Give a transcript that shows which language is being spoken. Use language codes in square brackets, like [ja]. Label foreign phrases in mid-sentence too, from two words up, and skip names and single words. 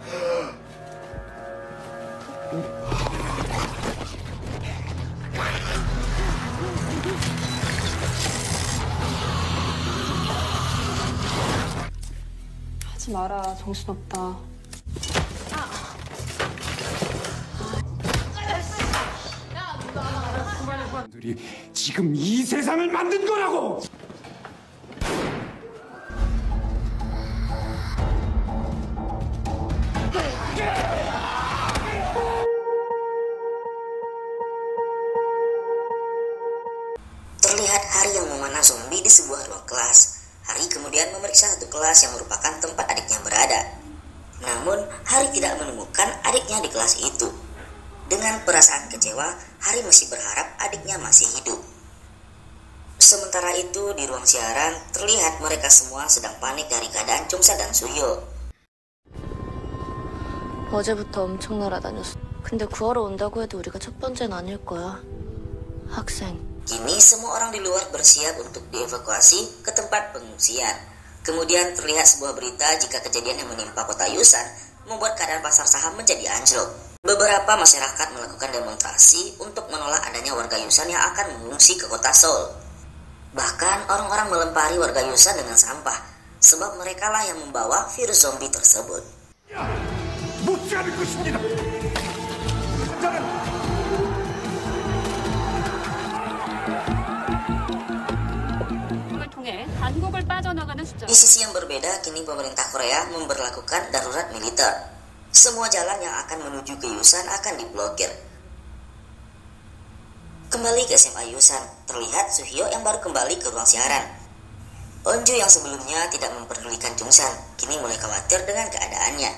[ko] 하지 마라, 정신없다. 들이 지금 이 세상을 만든 거라고! [id] Terlihat Hari yang memanah zombie di sebuah ruang kelas. Hari kemudian memeriksa satu kelas yang merupakan tempat adiknya berada. Namun, Hari tidak menemukan adiknya di kelas itu. Dengan perasaan kecewa, Hari masih berharap adiknya masih hidup. Sementara itu, di ruang siaran, terlihat mereka semua sedang panik dari keadaan Chungsan dan Suhyo. [ko] 어제부터 엄청 날아다녔어. 근데 구하러 온다고 해도 우리가 첫 번째는 아닐 거야. 학생. [id] Kini semua orang di luar bersiap untuk dievakuasi ke tempat pengungsian. Kemudian terlihat sebuah berita jika kejadian yang menimpa kota Yusan membuat keadaan pasar saham menjadi anjlok. Beberapa masyarakat melakukan demonstrasi untuk menolak adanya warga Yusan yang akan mengungsi ke kota Seoul. Bahkan orang-orang melempari warga Yusan dengan sampah, sebab merekalah yang membawa virus zombie tersebut. [ko] 못지 않을 것입니다. 통해 한국을 빠져나가는 숫자. [id] Di sisi yang berbeda, kini pemerintah Korea memberlakukan darurat militer. Semua jalan yang akan menuju ke Yusan akan diblokir. Kembali ke SMA Yusan, terlihat Suhyo yang baru kembali ke ruang siaran. Onju yang sebelumnya tidak memperdulikan Chungsan, kini mulai khawatir dengan keadaannya.